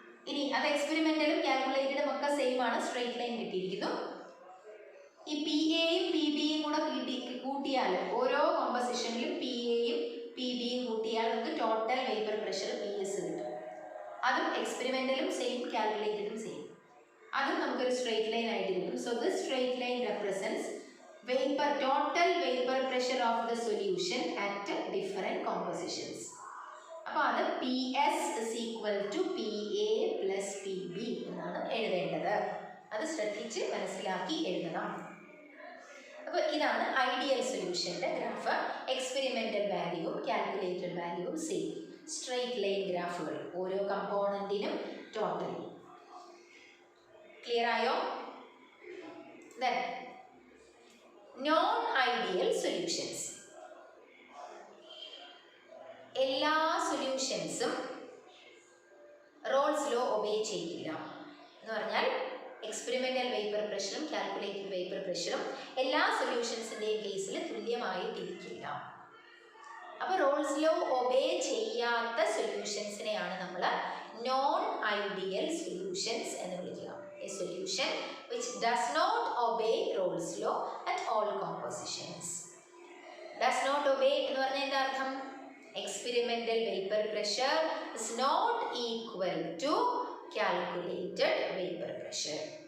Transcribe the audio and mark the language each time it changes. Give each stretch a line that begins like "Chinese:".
Malayalam: ഇനി അത് എക്സ്പെരിമെന്റലും കാൽക്കുലേറ്റഡും ഒക്കെ സെയിം ആണ്. സ്ട്രെയിറ്റ് ലൈൻ കിട്ടിയിരിക്കുന്നു. ഈ PAയും PBയും കൂടെ കൂട്ടിയാൽ ഓരോ കോമ്പസിഷനിലും PAയും PBയും കൂട്ടിയാൽ നമുക്ക് ടോട്ടൽ വേപ്പർ പ്രഷർ PS കിട്ടും. അതും എക്സ്പെരിമെന്റലും സെയിം, കാൽക്കുലേറ്റഡും സെയിം. അതും നമുക്കൊരു സ്ട്രെയിറ്റ് ലൈൻ ആയിട്ട് കിട്ടും.
English: So this straight line represents total vapor pressure of the solution at different compositions.
Malayalam: അപ്പോൾ അത്
English: PS is equal to PA plus PB
Malayalam: എന്നാണ് എഴുതേണ്ടത്. അത് ശ്രദ്ധിച്ച് മനസ്സിലാക്കി എഴുതണം. അപ്പോൾ ഇതാണ് ideal സൊല്യൂഷൻ്റെ graph. Experimental വാല്യൂവും calculated വാല്യൂവും same. Straight line ഗ്രാഫുകൾ ഓരോ കമ്പോണൻറ്റിനും ടോട്ടലി. ക്ലിയർ ആയോ?
English: Then non-ideal solutions.
Malayalam: എല്ലാ സൊല്യൂഷൻസും റോൾസ് ലോ ഒബേ ചെയ്യില്ല എന്ന് പറഞ്ഞാൽ എക്സ്പെരിമെൻ്റൽ വേപ്പർ പ്രഷറും കാൽക്കുലേറ്റഡ് വേപ്പർ പ്രഷറും എല്ലാ സൊല്യൂഷൻസിൻ്റെയും കേസിൽ തുല്യമായിട്ടിരിക്കില്ല. അപ്പോൾ റോൾസ് ലോ ഒബേ ചെയ്യാത്ത സൊല്യൂഷൻസിനെയാണ് നമ്മൾ നോൺ ഐഡിയൽ സൊല്യൂഷൻസ് എന്ന് വിളിക്കുക.
English: A solution which does not obey Rolle's law at all compositions. Does not obey
Malayalam: എന്ന് പറഞ്ഞാൽ എന്താ അർത്ഥം?
English: Experimental vapor pressure is not equal to calculated vapor pressure.